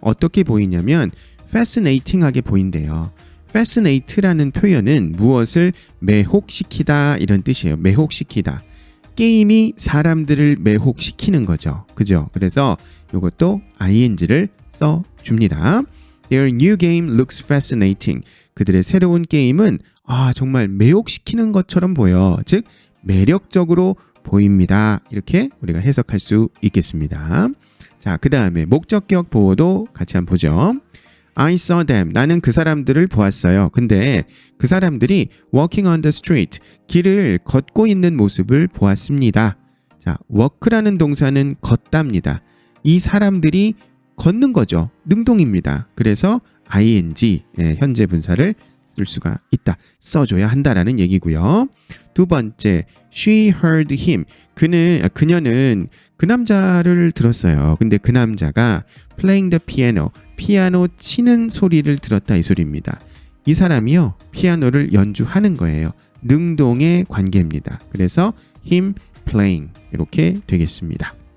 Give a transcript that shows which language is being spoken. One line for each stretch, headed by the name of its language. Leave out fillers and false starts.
Korean: 어떻게 보이냐면 fascinating하게 보인대요. fascinate라는 표현은 무엇을 매혹시키다 이런 뜻이에요. 매혹시키다. 게임이 사람들을 매혹시키는 거죠. 그죠? 그래서 이것도 ing를 써줍니다.
English: Their new game looks fascinating.
Korean: 그들의 새로운 게임은 정말 매혹시키는 것처럼 보여. 즉 매력적으로 보입니다. 이렇게 우리가 해석할 수 있겠습니다. 자, 그 다음에 목적격 보호도 같이 한번 보죠.
English: I saw them.
Korean: 나는 그 사람들을 보았어요. 근데 그 사람들이
English: walking on the street.
Korean: 길을 걷고 있는 모습을 보았습니다. 자, walk라는 동사는 걷답니다. 이 사람들이 걷는 거죠. 능동입니다. 그래서 ing, 현재 분사를 쓸 수가 있다. 써줘야 한다라는 얘기고요. 두 번째,
English: she heard him.
Korean: 그녀는 그 남자를 들었어요. 근데 그 남자가
English: playing the piano,
Korean: 피아노 치는 소리를 들었다 이 소리입니다. 이 사람이요, 피아노를 연주하는 거예요. 능동의 관계입니다. 그래서
English: him playing
Korean: 이렇게 되겠습니다.